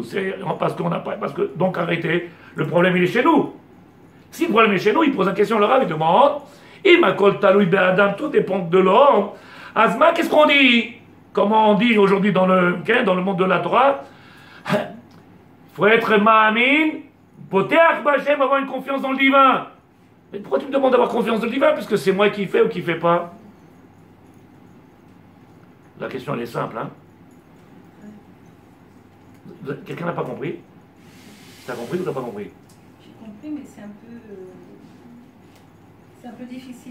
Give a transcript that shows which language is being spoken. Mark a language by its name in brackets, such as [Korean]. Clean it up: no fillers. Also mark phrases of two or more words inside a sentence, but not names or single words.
[French] C'est parce qu'on n'a pas. Parce que, donc arrêtez. Le problème, il est chez nous. Si le problème est chez nous, il pose la question, le Rav, il demande [Hebrew] Imakol taloui be'adam, [French] tout dépend de l'homme. Azma, qu'est-ce qu'on dit? Comment on dit aujourd'hui dans le monde de la Torah? Il faut être [Hebrew] ma'amin, poteach b'Hashem, [French] avoir une confiance dans le divin. Mais pourquoi tu me demandes d'avoir confiance dans le divin? Puisque c'est moi qui fais ou qui ne fais pas. La question, elle est simple, hein? Quelqu'un n'a pas compris? T'as compris ou t'as pas compris? J'ai compris, mais c'est un peu difficile.